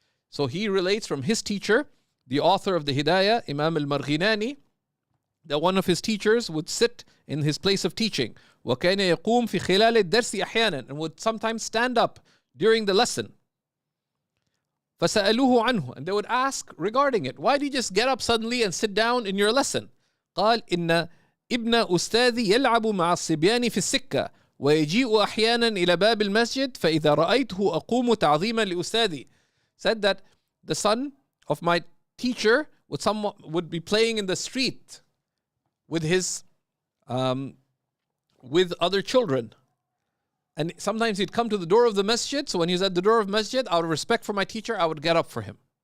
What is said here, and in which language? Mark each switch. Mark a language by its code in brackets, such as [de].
[en] So he relates from his teacher, the author of the Hidayah, Imam al-Marghinani, that one of his teachers would sit in his place of teaching. [ar] وكان يقوم في خلال الدرس أحيانا, [en] and would sometimes stand up during the lesson. [ar] فسألوه عنه, [en] and they would ask regarding it, why do you just get up suddenly and sit down in your lesson? [ar] قال إن ابن أستاذي يلعب مع الصبيان في السكة ويجيء أحيانا إلى باب المسجد فإذا رأيته أقوم تعظيما لأستاذي. [en] Said that the son of my teacher would be playing in the street with his with other children. And sometimes he'd come to the door of the masjid. So when he was at the door of masjid, out of respect for my teacher, I would get up for him.